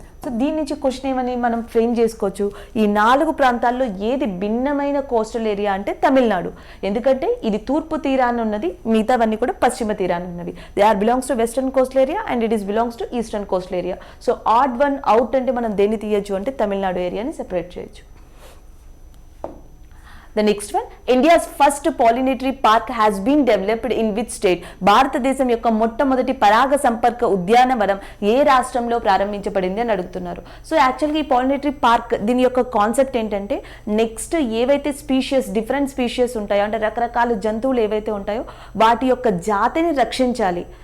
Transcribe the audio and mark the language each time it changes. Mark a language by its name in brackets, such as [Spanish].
[Telugu] So దీని నుంచి question ఏమని మనం ఫ్రేమ్ చేసుకోవచ్చు, ఈ 4 ప్రాంతాల్లో ఏది భిన్నమైన కోస్టల్ ఏరియా అంటే తమిళనాడు. ఎందుకంటే ఇది తూర్పు తీరాన్ని ఉన్నది, మిగతావన్నీ కూడా పశ్చిమ తీరాన్ని ఉన్నవి. [English] They are belongs to western coastal area and it is belongs to eastern coastal area. [Telugu] So odd one out అంటే మనం దేన్ని తీయచ్చు అంటే తమిళనాడు ఏరియాని సెపరేట్ చేయొచ్చు. [English] The next one, India's first pollinatory park has been developed in which state? [Telugu] భారతదేశం యొక్క మొట్టమొదటి పరాగ సంపర్క ఉద్యానవనం ఏ రాష్ట్రంలో ప్రారంభించబడింది అని అడుగుతున్నారు. సో యాక్చువల్గా ఈ పాలినేటరీ పార్క్ దీని యొక్క కాన్సెప్ట్ ఏంటంటే నెక్స్ట్ ఏవైతే స్పీషియస్ డిఫరెంట్ స్పీషియస్ ఉంటాయో అంటే రకరకాల జంతువులు ఏవైతే ఉంటాయో వాటి యొక్క జాతిని రక్షించాలి.